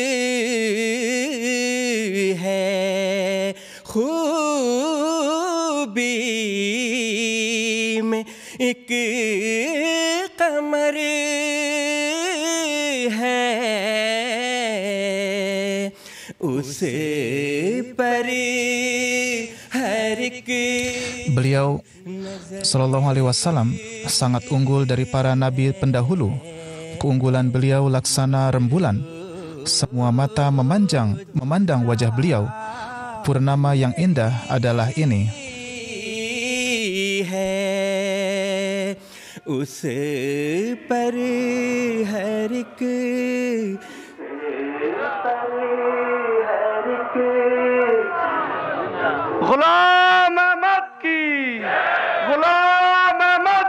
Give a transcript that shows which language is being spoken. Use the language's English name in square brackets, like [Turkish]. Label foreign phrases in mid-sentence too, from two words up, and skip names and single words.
[Urdu] है, खूबी में एक कमर है, उस पर हर एक. [Indonesian] Beliau Shallallahu Alaihi Wasallam sangat unggul dari para nabi pendahulu. Keunggulan beliau laksana rembulan. Semua mata memandang wajah beliau. Purnama yang indah adalah ini. [Urdu] उस पर हर एक गुलाम अहमद की, गुलाम अहमद